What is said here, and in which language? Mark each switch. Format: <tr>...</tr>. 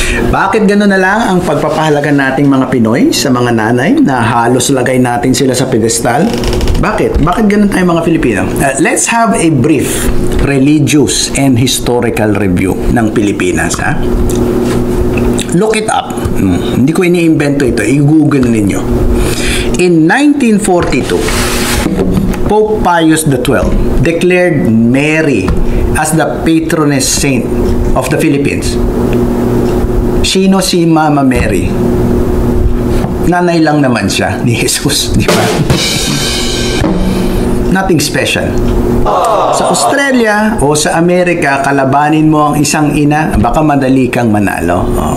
<tl>Bakit gano'n na lang ang pagpapahalaga nating mga Pinoy sa mga nanay na halos lagay natin sila sa pedestal? Bakit? Bakit gano'n tayo mga Filipino?</tl> <en>Let's have a brief religious and historical review</en> <tl>ng Pilipinas. Ha?</tl> <en>Look it up.</en> <tl>Hindi ko iniimbento ito. I-google ninyo.</tl> <en>In 1942, Pope Pius XII declared Mary as the patroness saint of the Philippines.</en> <tl>Sino si Mama Mary? Nanay lang naman siya ni Jesus, di ba?</tl> <en>Nothing special.</en> <tl>Sa Australia o sa Amerika, kalabanin mo ang isang ina, baka madali kang manalo.</tl>